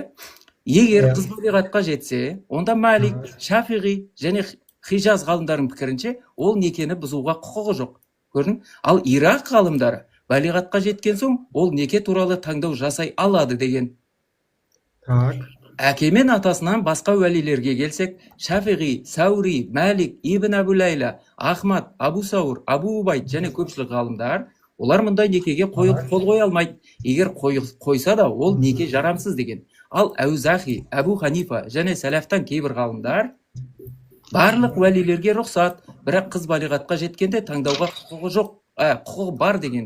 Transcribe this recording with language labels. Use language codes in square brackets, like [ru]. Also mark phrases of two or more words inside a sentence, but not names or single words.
[kk] Егер қыз балиғатқа жетсе, онда Малик, Шафиғи және Хижаз ғалымдарының пікірінше ол некені бұзуға құқығы жоқ. Көрдің? Ал Ирақ ғалымдары балиғатқа жеткен соң ол неке туралы таңдау жасай алады деген. Әке мен атасынан басқа уәлилерге келсек, Шафиғи, Саури, Малик, Ибн Абу Лайла, Ахмад, Абу Саур, Абу Убайд және көпшілік ғалымдар, олар мұндай некеге қол қоя алмайды. Егер қойса да ол неке жарамсыз деген. Ал Әузахи, Абу Ханифа және сәләфтан кейбір ғалымдар барлық уәлилерге рұқсат, бірақ қыз балиғатқа жеткенде таңдауға құқығы жоқ, құқығы бар деген.